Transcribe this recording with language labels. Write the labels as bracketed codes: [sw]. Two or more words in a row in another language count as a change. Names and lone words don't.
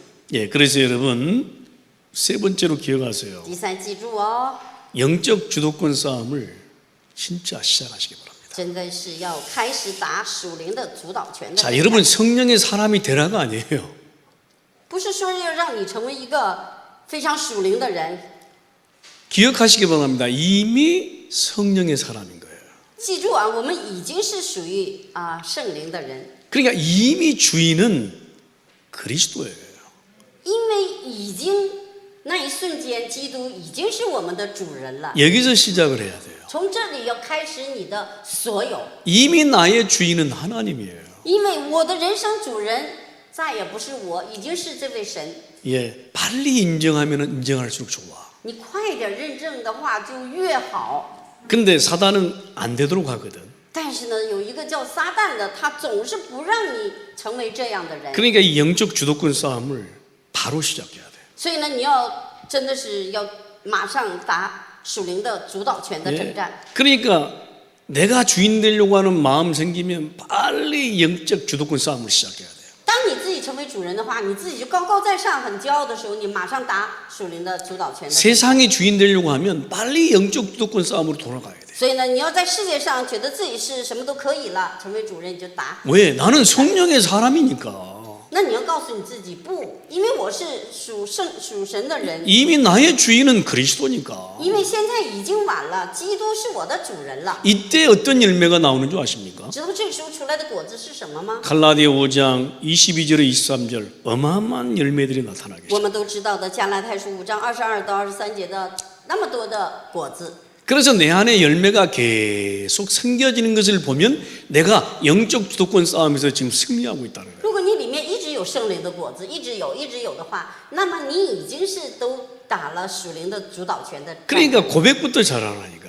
[ko] 예, 그래서 여러분 세 번째로 기억하세요. [zh] 第三，记住哦， [ko] 영적 주도권 싸움을 진짜 시작하시기 바랍니다. [zh] 真的是要开始打属灵的主导权的 [ko] 자, [zh] 征战。 [ko] 여러분 성령의 사람이 되라가 아니에요. [zh] 不是说要让你成为一个非常属灵的人， [ko] 기억하시기 바랍니다. 이미 성령의 사람인 거예요. [zh] 记住啊，我们已经是属于圣灵的人， [ko] 그러니까 이미 주인은 그리스도예요. [zh] 因为已经那一瞬间，基督已经是我们的主人了。 [ko] 여기서 시작을 해야 돼요. [zh] 从这里要开始你的所有， [ko] 이미 나의 주인은 하나님이에요. [zh] 因为我的人生主人再也不是我，已经是这位神。 [ko] 예, 빨리 인정하면 인정할수록 좋아. [zh] 你快点认证的话就越好。 [ko] 근데 사단은 안 되도록 하거든. [zh] 但是呢，有一个叫撒旦的，他总是不让你成为这样的人。 [ko] 그러니까 이 영적 주도권 싸움을 바로 시작해야 돼. [zh] 所以呢，你要真的是要马上打属灵的主导权的征战。 [ko] 그러니까 내가 주인 되려고 하는 마음 생기면 빨리 영적 주도권 싸움을 시작해야 돼요. [zh] 当你自己成为主人的话，你自己就高高在上、很骄傲的时候，你马上打属灵的主导权的征战。 [ko] 세상의 주인 되려고 하면 빨리 영적 주도권 싸움으로 돌아가야 돼. [zh] 所以呢，你要在世界上觉得自己是什么都可以了，成为主人你就打。 [ko] 왜? 나는 성령의 사람이니까. [zh] 那你要告诉你自己不，因为我是属神的人， [ko] 이미 나의 주인은 그리스도니까. [zh] 因为现在已经晚了，基督是我的主人了。 [ko] 이때 어떤 열매가 나오는 줄 아십니까? [zh] 知道这个时候出来的果子是什么吗？ [ko] 갈라디아 5장 22절에 23절 어마어마한 열매들이 나타나게 [zh] 我 [ko] 있어요. [zh] 们都知道的，加拉太书5章22到23节的那么多的果子。 [ko] 그래서 내 안에 열매가 계속 생겨지는 것을 보면 내가 영적 주도권 싸움에서 지금 승리하고 있다는 거예요. [zh] 如果你里面一直有圣灵的果子，一直有的话，那么你已经是都打了属灵的主导权的战。 [ko] 그러니까 고백부터 잘하라니까.